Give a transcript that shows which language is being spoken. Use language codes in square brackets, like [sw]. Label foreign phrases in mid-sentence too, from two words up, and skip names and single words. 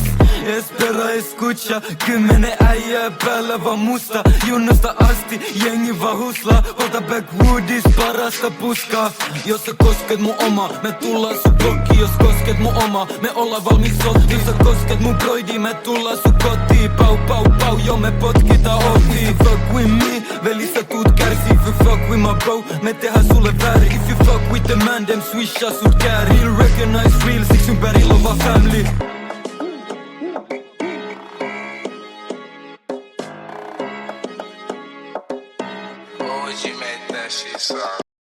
[es] Espera escucha, [fi] 10 äijää päällä vaan musta. Junnosta asti, jengi vaan huslaa. Ota backwoodis parasta puskaa. Jos sä kosket mun oma, me tullaan sun blokkiin. Jos kosket mun oma, me ollaan valmis sotiin. Jos sä kosket mun broidi, me tullaan sun kotiin. Pau pau pau, jo me potkitaan ohi. [en] If you fuck with me, [fi] veli sä tuut kärsii. [en] If you fuck with my bro, [fi] me tehdään sulle väärin. [en] If you fuck with the man, dem [fi] swishaa sut käärin. [en] Real recognize real, [fi] siksi ympärillä on vaan family. [en] What would you make that shit sound?